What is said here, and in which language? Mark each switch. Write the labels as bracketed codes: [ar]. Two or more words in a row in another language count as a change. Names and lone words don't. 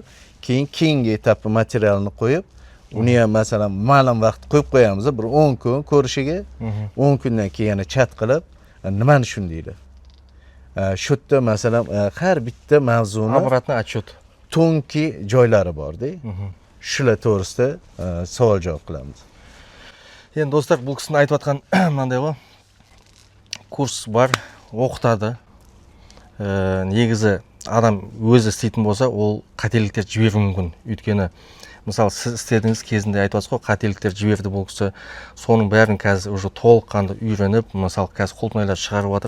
[uz] Keyingi etapni materialni qo'yib, uni ham masalan ma'lum vaqt qo'yib qo'yamiz, bir 10 kun ko'rishiga, 10 kundan keyin yana chat qilib, nimani tushundinglar? Shu yerda masalan har bitta mavzuni [ru] обратный отчет [uz] tonki joylari bor-da. Shular to'g'risida savol javob qilamiz. Endi do'stlar, bu kishining aytib atgan [kk] mынандай ғой. [uz] Kurs бар, o'qitadi. [kk] Негізі адам өзі істейтін болса, ол қателіктер жіберуі мүмкін. Өйткені мысалы сіз істедіңіз кезінде айтып отырсыз ғой, қателіктер жіберді бұл кісі. Соның бәрін қазір уже толыққанды үйреніп, мысалы қазір құлпынайлар шығарып жатыр.